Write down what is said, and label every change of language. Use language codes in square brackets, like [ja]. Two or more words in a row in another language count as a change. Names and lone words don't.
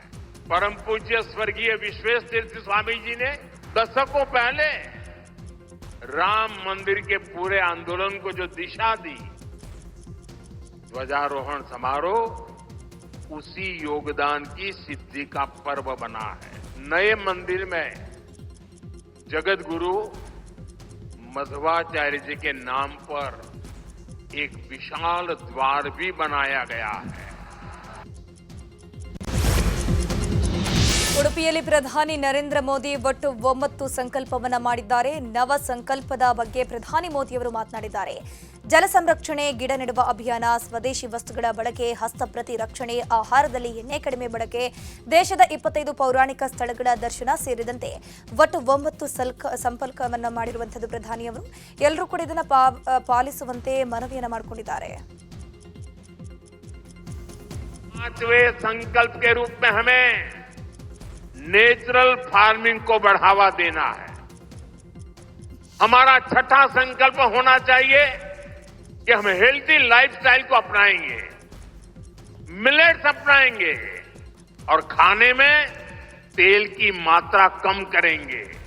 [hi] परम पूज्य स्वर्गीय विश्वेश तीर्थ स्वामी जी ने दशकों पहले राम मंदिर के पूरे आंदोलन को जो दिशा दी, ध्वजारोहण समारोह उसी योगदान की सिद्धि का पर्व बना है। नए मंदिर में जगत गुरु मध्वाचार्य जी के नाम पर एक विशाल द्वार भी बनाया गया है। [kn] ಉಡುಪಿಯಲ್ಲಿ ಪ್ರಧಾನಿ ನರೇಂದ್ರ ಮೋದಿ ಒಟ್ಟು 9 ಸಂಕಲ್ಪವನ್ನ ಮಾಡಿದ್ದಾರೆ. ನವ ಸಂಕಲ್ಪದ ಬಗ್ಗೆ ಪ್ರಧಾನಿ ಮೋದಿಯವರು ಮಾತನಾಡಿದ್ದಾರೆ. ಜಲ ಸಂರಕ್ಷಣೆ, ಗಿಡ ನೆಡುವ ಅಭಿಯಾನ, ಸ್ವದೇಶಿ ವಸ್ತುಗಳ ಬಳಕೆ, ಹಸ್ತಪ್ರತಿ ರಕ್ಷಣೆ, ಆಹಾರದಲ್ಲಿ ಎಣ್ಣೆ ಕಡಿಮೆ ಬಳಕೆ, ದೇಶದ 25 ಪೌರಾಣಿಕ ಸ್ಥಳಗಳ ದರ್ಶನ ಸೇರಿದಂತೆ ಒಟ್ಟು 9 ಸಂಕಲ್ಪವನ್ನ ಮಾಡಿರುವಂತದ್ದು ಪ್ರಧಾನಿಯವರು. ಎಲ್ಲರೂ ಕೂಡ ಇದನ್ನ ಪಾಲಿಸುವಂತೆ ಮನವಿಯನ್ನ ಮಾಡಿಕೊಂಡಿದ್ದಾರೆ. [hi] 5वें संकल्प के रूप में हमें [en] natural farming [hi] को बढ़ावा देना है। हमारा छठा संकल्प होना चाहिए कि हम [en] healthy lifestyle [hi] को अपनाएंगे, मिलेट्स अपनाएंगे और खाने में तेल की मात्रा कम करेंगे।